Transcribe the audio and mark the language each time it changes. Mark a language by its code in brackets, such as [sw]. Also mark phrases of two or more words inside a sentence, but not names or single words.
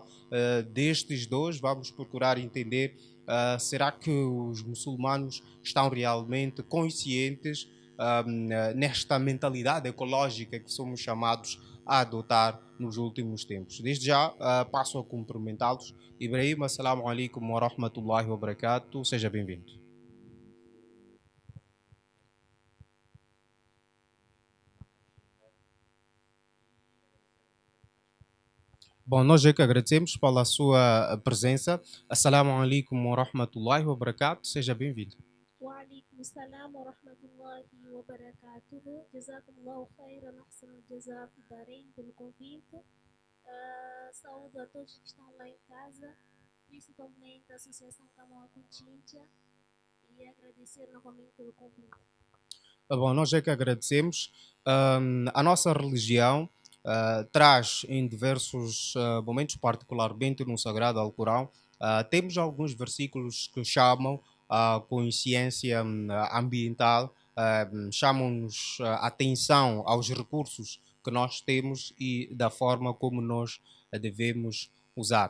[pt] Destes dois, vamos procurar entender será que os muçulmanos estão realmente conscientes nesta mentalidade ecológica que somos chamados a adotar nos últimos tempos. Desde já passo a cumprimentá-los. [ar] Ibrahim, السلام عليكم ورحمة الله وبركاته. [pt] Seja bem-vindo. Bom, nós é que agradecemos pela sua presença. [ar] السلام عليكم ورحمة الله وبركاته. [pt] Seja bem-vindo. [ar] وعليكم السلام ورحمة الله وبركاته. جزاكم الله خيرا أحسن الجزاء في الدارين [pt] pelo convite. Saúdo a todos que estão lá em casa, principalmente a Associação Camões Conchincha, e agradecer novamente pelo convite. Bom, nós é que agradecemos. A nossa religião traz em diversos momentos, particularmente no Sagrado Alcorão, temos alguns versículos que chamam a consciência ambiental, chamam-nos a atenção aos recursos que nós temos e da forma como nós devemos usar.